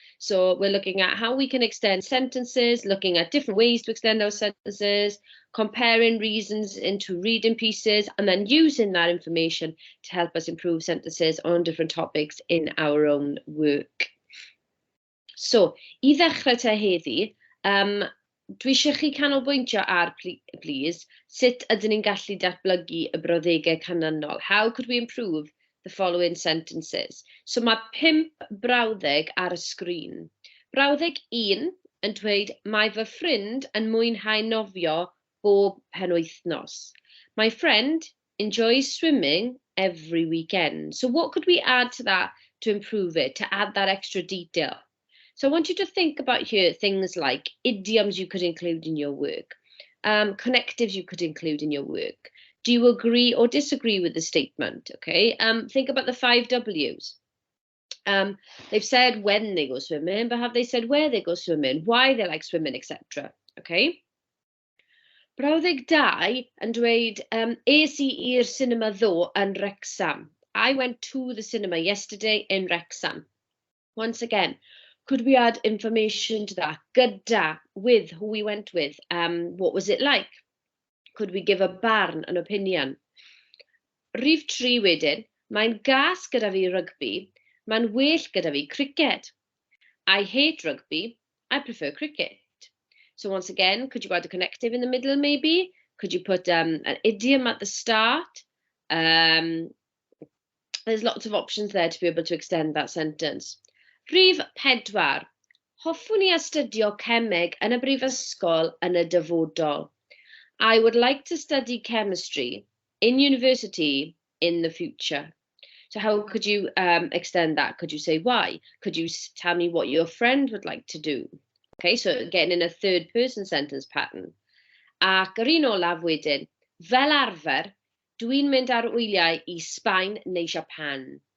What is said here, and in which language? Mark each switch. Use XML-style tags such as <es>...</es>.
<en>So we're looking at how we can extend sentences, looking at different ways to extend those sentences, comparing reasons into reading pieces, and then using that information to help us improve sentences on different topics in our own work.</en> <cy>So, i ddechrau te heddi, dwi eisiau chi canolbwyntio ar, please, sut ydyn ni'n gallu datblygu y brawddegau canlynol?</cy> <en>How could we improve the following sentences?</en> <cy>So mae 5 brawddeg ar y sgrin. Brawddeg 1 yn dweud, mae fy ffrind yn mwynhau nofio bob penwythnos.</cy> <en>My friend enjoys swimming every weekend. So what could we add to that to improve it, to add that extra detail? So I want you to think about here things like idioms you could include in your work, connectives you could include in your work. Do you agree or disagree with the statement? Okay. Think about the 5 W's. They've said when they go swimming, but have they said where they go swimming, why they like swimming, etc. Okay.</en> <cy>Brawddeg 2 yn dweud, es I i'r cinema ddo yn Wrecsam.</cy> <en>I went to the cinema yesterday in Wrecsam. Once again, could we add information to that? Gyda, with, who we went with. What was it like? Could we give a barn, an opinion?</en> <cy>Rhif 3 wedyn, mae'n gas gyda fi rugby, mae'n well gyda fi cricket.</cy> <en>I hate rugby, I prefer cricket. So once again, could you add a connective in the middle maybe? Could you put an idiom at the start? There's lots of options there to be able to extend that sentence.</en> <cy>Rhif 4. Hoffwn I astudio cemeg yn y brifysgol yn y dyfodol.</cy> <en>I would like to study chemistry in university in the future. So how could you extend that? Could you say why? Could you tell me what your friend would like to do? Okay, so getting in a third person sentence pattern.</en> <cy>Ac yr un olaf wedyn, fel arfer, dwi'n mynd ar wyliau I Sbaen neu Japan.</cy>